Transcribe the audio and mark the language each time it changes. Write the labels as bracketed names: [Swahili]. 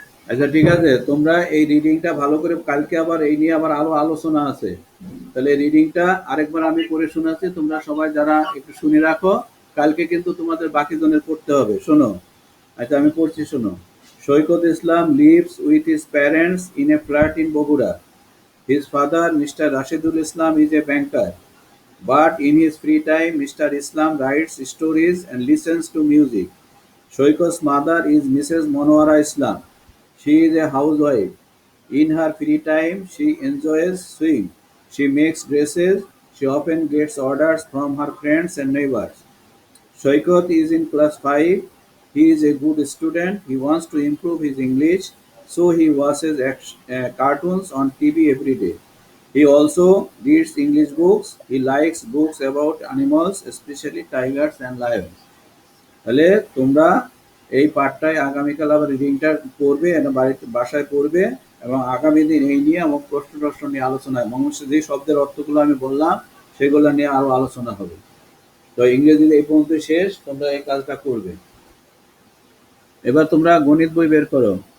[Bangla] আচ্ছা ঠিক আছে, তোমরা এই রিডিংটা ভালো করে, কালকে আবার এই নিয়ে আবার আরো আলোচনা আছে। তাহলে রিডিংটা আরেকবার আমি পড়ে শোনাচ্ছি, তোমরা সবাই যারা একটু শুনে রাখো, কালকে কিন্তু তোমাদের বাকি জনের পড়তে হবে। শোনো, আচ্ছা আমি পড়ছি, শোনো। [English] Shoikot Islam lives with his parents in a flat in Bogura. His father, Mr. Rashidul Islam, is a banker. But in his free time, Mr. Islam writes stories and listens to music. Shoikot's mother is Mrs. Monwara Islam. She is a housewife. In her free time, she enjoys sewing. She makes dresses. She often gets orders from her friends and neighbors. Shoikot is in class 5. He is a good student. He wants to improve his English, so he watches cartoons on TV every day. He also reads English books. He likes books about animals, especially tigers and lions. [Bangla] তাহলে তোমরা এই পাঠটায় আগামীকাল আবার রিডিংটা পড়বে, বাড়িতে বাসায় পড়বে, এবং আগামী দিন এই নিয়ে আমার প্রশ্ন টশ্ন নিয়ে আলোচনা হয়। মানুষের যে শব্দের অর্থগুলো আমি বললাম সেগুলো নিয়ে আরো আলোচনা হবে। তো ইংরেজি এই পর্যন্ত শেষ, তোমরা এই কাজটা করবে। এবার তোমরা গণিত বই বের করো।